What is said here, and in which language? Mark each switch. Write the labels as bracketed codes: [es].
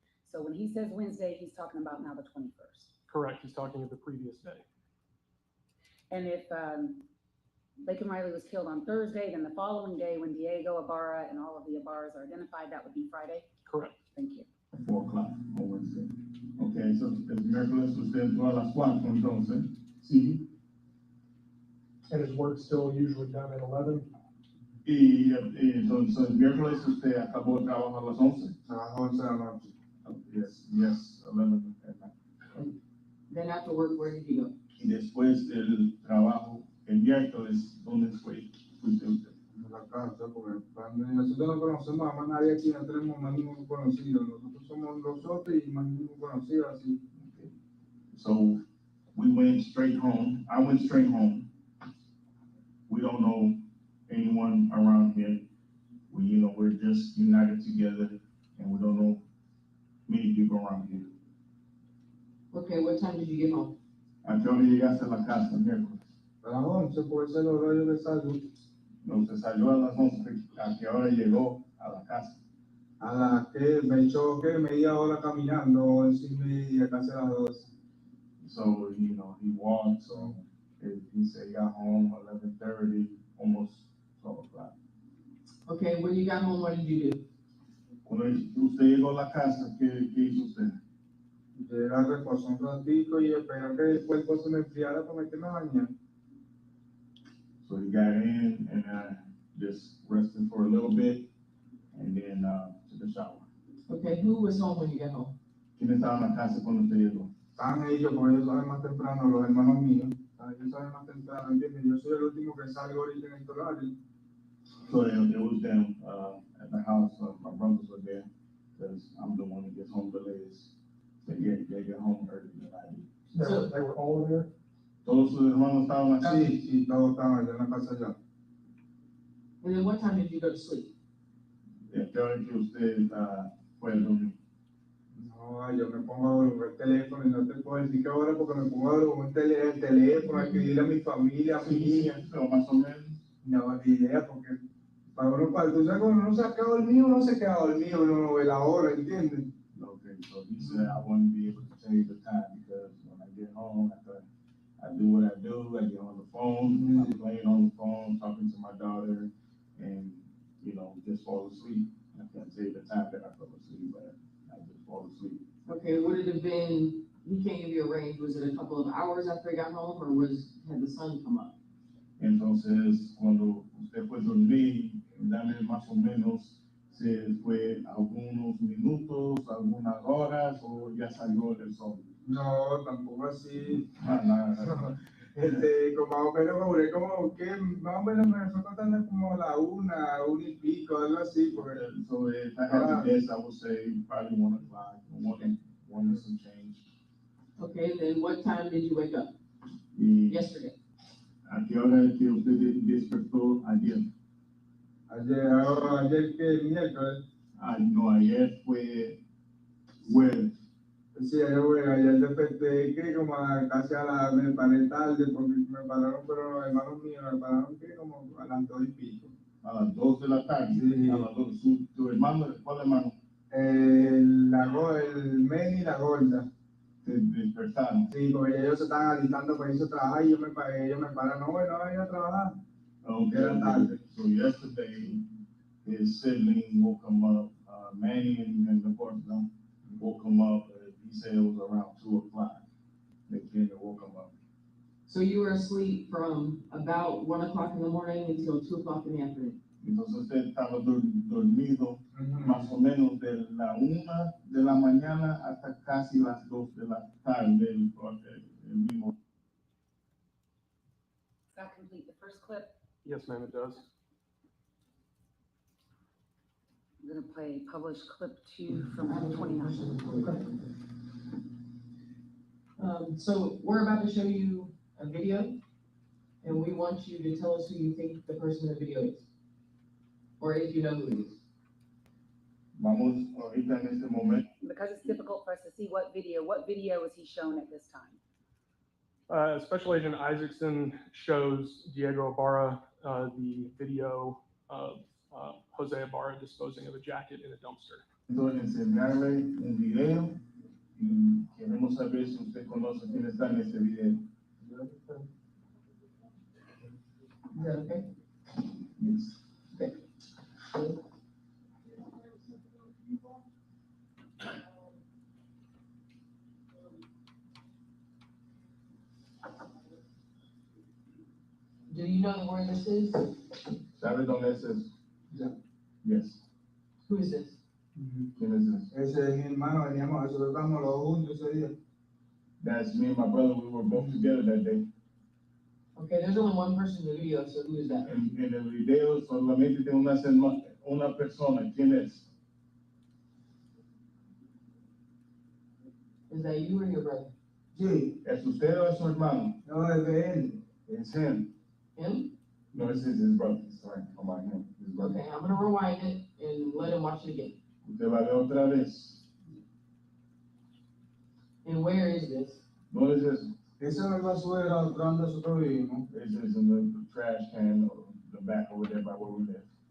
[en] So when he says Wednesday, he's talking about now the 21st. Correct. He's talking of the previous day. And if Laken Riley was killed on Thursday, then the following day when Diego Ibarra and all of the Ibarras are identified, that would be Friday? Correct. Thank you. 4 o'clock on Wednesday. Okay, so [es] el miércoles usted entró a las 4 entonces. Sí. [en] And his work's still usually done at 11? [es] Y entonces el miércoles usted acabó el trabajo a las 11. Trabajó 11 de la noche. [en] Yes, 11 at night. Then after work, where did you go? [es] Y después del trabajo, el miércoles, ¿dónde fue? Fuiste usted. En la casa, porque nosotros no conocemos a más nadie aquí, no tenemos más ninguno conocido. Nosotros somos nosotros y más ninguno conocido así. [en] Okay. So we went straight home. I went straight home. We don't know anyone around here. We're just united together, and we don't know many people around here. Okay, what time did you get home? [es] ¿A qué hora llegaste a la casa el miércoles? A las 11 puede ser el horario de salud. No, se salió a las 11, ¿a qué hora llegó a la casa? A las que me echó que media hora caminando, 11:30, casi a las 12. [en] So, you know, he walked, so he said he got home 11:30, almost 12 o'clock. Okay, when you got home, what did you do? [es] Cuando usted llegó a la casa, ¿qué hizo usted? Llega, reposo un ratico y espera que el cuerpo se me enfriara para meterme a bañar. [en] So he got in and just rested for a little bit and then took a shower. Okay, who was home when you got home? [es] ¿Quién estaba en la casa cuando usted llegó? Estaban ellos, porque ellos saben más temprano, los hermanos míos. Ellos saben más temprano, ¿entiendes? Yo soy el último que salgo ahorita en este horario. [en] So it was them at the house. My brothers were there because I'm the one that gets home the latest. So they get home early than I do. So- They were all there? [es] Todos sus hermanos estaban en la casa. Sí, todos estaban allá en la casa ya. [en] And then what time did you go to sleep? [es] ¿A qué hora que usted fue a dormir? No, yo me pongo a ver el teléfono y no te puedo decir qué hora porque me pongo a ver el teléfono, a escribirle a mi familia, a mi niña. Pero más o menos. No, ni idea, porque para uno, tú sabes, cuando uno se ha quedado dormido, uno se queda dormido, uno no ve la hora, ¿entiendes? [en] Okay, so he said I wouldn't be able to tell you the time because when I get home, after I do what I do, I get on the phone, I'm playing on the phone, talking to my daughter, and, you know, just fall asleep. I can't tell you the time that I fell asleep, but I just fall asleep. Okay, would it have been, he can't give you a range, was it a couple of hours after he got home, or had the sun come up? [es] Entonces, cuando usted fue a dormir, dame más o menos si fue algunos minutos, algunas horas, o ya salió el sol. No, tampoco así. Nada. Como más o menos, me duré como que, más o menos me fue contando como la una y pico, algo así, porque [en] So if I had to guess, I would say probably 1 o'clock, one and some change. Okay, then what time did you wake up [es] Y [en] yesterday? [es] ¿a qué hora es que usted despertó ayer? ayer que miércoles, No, ayer fue jueves. sí, ayer desperté que como casi me paré tarde, porque me pararon, pero los hermanos míos me pararon que como a las 2 y pico. A las 2 de la tarde. Sí. A las 2. ¿Tu hermano, cuál hermano? El men y la gorda. Te despertaron. Sí, porque ellos se estaban alistando para irse a trabajar y ellos me paran, no, bueno, vayan a trabajar. [en] Okay. [es] Era tarde. [en] So yesterday, his sibling woke him up, Manny and the fourth son woke him up. He said it was around 2 o'clock. They came and woke him up. So you were asleep from about 1 o'clock in the morning until 2 o'clock in the afternoon? [es] Entonces usted estaba dormido más o menos de la 1 de la mañana hasta casi las 2 de la tarde, el mismo. [en] Does that complete the first clip? Yes, ma'am, it does. I'm gonna play published clip 2 from Act 29. So we're about to show you a video, and we want you to tell us who you think the person in the video is, or if you know who it is. [es] Vamos ahorita en este momento. [en] Because it's difficult for us to see what video was he shown at this time? Special Agent Isaacson shows Diego Ibarra the video of Jose Ibarra disposing of a jacket in a dumpster. [es] Entonces enseñarle un video y queremos saber si usted conoce quién está en ese video. [en] Is that okay? Yes. Okay. Do you know where this is? [es] ¿Sabe dónde es eso? Ya. [en] Yes. Who is this? [es] ¿Quién es eso? Ese es mi hermano, veníamos, nosotros estábamos los juntos ese día. [en] That's me and my brother. We were both together that day. Okay, there's only one person in the video, so who is that? [es] En el video solamente tiene una persona. ¿Quién es? [en] Is that you or your brother? [es] Sí, ¿Es usted o es su hermano? no, es de él. [en] It's him. Him? No, it's his brother. Sorry, about him. His brother. Okay, I'm gonna rewind it and let him watch it again. [es] Usted va a ver otra vez. [en] And where is this? [es] ¿Dónde es eso? Ese no es basura, otro donde nosotros vivimos. [en] This is in the trash can or the back over there by where we live.